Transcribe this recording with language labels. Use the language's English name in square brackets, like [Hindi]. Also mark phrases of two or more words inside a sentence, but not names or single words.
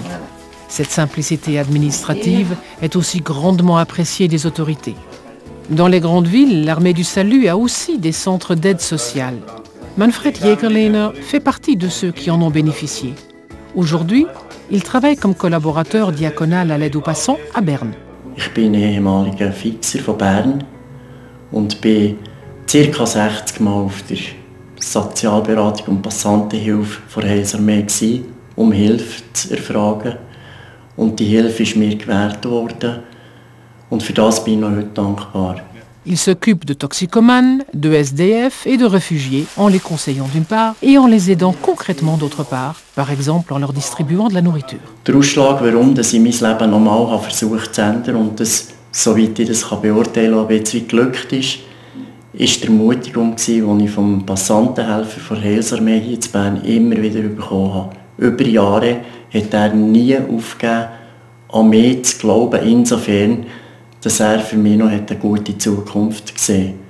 [French] Cette simplicité administrative est aussi grandement appréciée des autorités. Dans les grandes villes, l'Armée du Salut a aussi des centres d'aide sociale. Manfred Jägerlehner fait partie de ceux qui en ont bénéficié. Aujourd'hui, il travaille comme collaborateur diaconal à l'aide aux passants à Berne. [German] Ich bin ehemaliger Fixer von Bern und bin ca. 60 Mal auf der Sozialberatung und Passantenhilfe von der Heilsarmee gewesen, Hilfe zu erfragen. Und die Hilfe ist mir gewährt worden. Und für das bin ich noch heute dankbar. [French] Il s'occupe de toxicomanes, de SDF et de réfugiés en les conseillant d'une part et en les aidant concrètement d'autre part, par exemple en leur distribuant de la nourriture. [German] Der Ausschlag, warum ich mein Leben nochmal versucht zu ändern und das, soweit ich das beurteilen kann, ein bisschen geglückt ist die Ermutigung, die ich vom Passantenhelfer von der Heilsarmee hier in Bern immer wieder bekommen habe. Über Jahre hat er nie aufgegeben, an mich zu glauben, insofern, dass er für mich noch eine gute Zukunft gesehen hat.